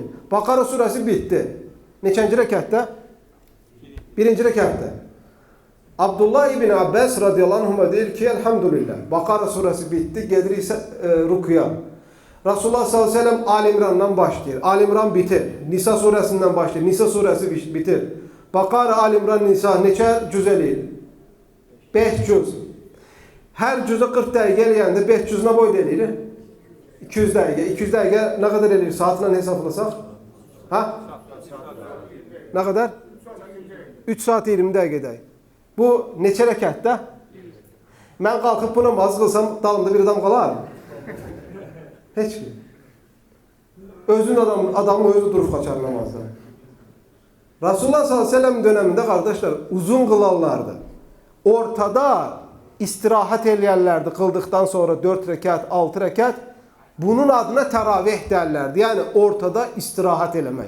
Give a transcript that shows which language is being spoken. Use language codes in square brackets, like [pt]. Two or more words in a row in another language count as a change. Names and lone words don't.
[tr] Bakara suresi bitti. [az] Neçənci rəkətdə? Birinci rəkətdə. Abdullah ibn Abbas [ar] radıyallahu anhuma [az] deyir ki, elhamdülillah, [tr] Bakara suresi bitti, gelir ise rukuya. [az] Resulullah [ar] sallallahu aleyhi ve sellem [az] Ali İmran'dan başlayır. Ali İmran bitir. Nisa suresinden başlayır. Nisa suresi bitir. Bakara, Ali İmran, Nisa neçə cüz eləyir? 5 cüz. Her cüzə 40 dəqiqə eləyəndə 5 cüzünə boy eləyir. 200 dəqiqə. 200 dəqiqə [tr] ne kadar [az] eləyir? Saatla hesaplasaq? [tr] Ha? Ne kadar? [az] 3 saat 20 dəqiqədə. Bu neçə rəkətdə? Mən qalxıb bu namazı qılsam, dalımda bir adam qalar mı? Heç ki. Adamın özü durub qaçar namazda. [tr] Resulullah [ar] sallallahu aleyhi ve sellem [tr] döneminde kardeşler uzun kılarlardı. [az] Ortada istirahat eləyərlərdi [tr] kıldıktan sonra [az] 4 rəkat, 6 rəkat. [tr] Bunun adına teravih derlerdi. [az] Yani ortada istirahat eləmək.